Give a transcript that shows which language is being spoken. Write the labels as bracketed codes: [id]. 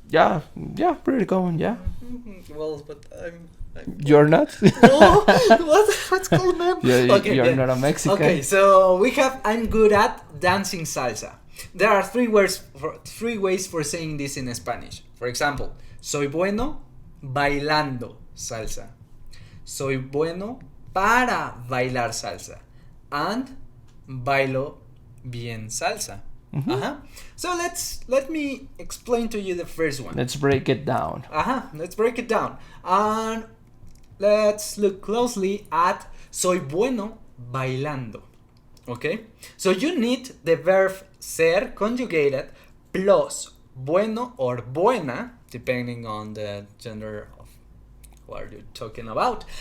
[en] Yeah, pretty common, yeah. Well, but I'm You're not? no, what's going on? You're not a Mexican. Okay, so we have I'm good at dancing salsa. There are 3 ways for saying this in Spanish. [es] For example, soy bueno bailando salsa. Soy bueno para bailar salsa. And bailo bien salsa. [en] So let me explain to you the first one. Let's break it down. Let's break it down. And let's look closely at [es] soy bueno bailando. [en] Okay? So you need the verb ser conjugated plus [es] bueno or buena, [en] depending on the gender of what you're talking about.